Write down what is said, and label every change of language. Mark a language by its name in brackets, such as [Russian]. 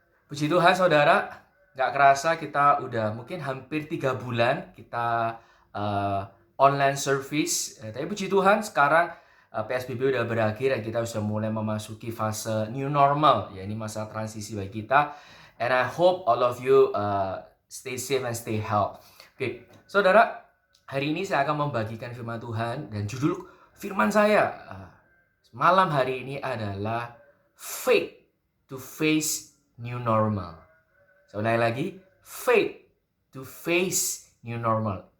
[Indonesian] Puji Tuhan saudara, gak kerasa kita udah mungkin hampir 3 bulan kita online service. Tapi puji Tuhan sekarang PSBB udah berakhir dan kita sudah mulai memasuki fase new normal. Ya, ini masa transisi bagi kita. [English] And I hope all of you stay safe and stay healthy. [Indonesian] Oke, saudara, hari ini saya akan membagikan firman Tuhan dan judul firman saya malam hari ini adalah [English] faith to face new normal. [Indonesian] Saya ulangi lagi, [English] faith to face new normal.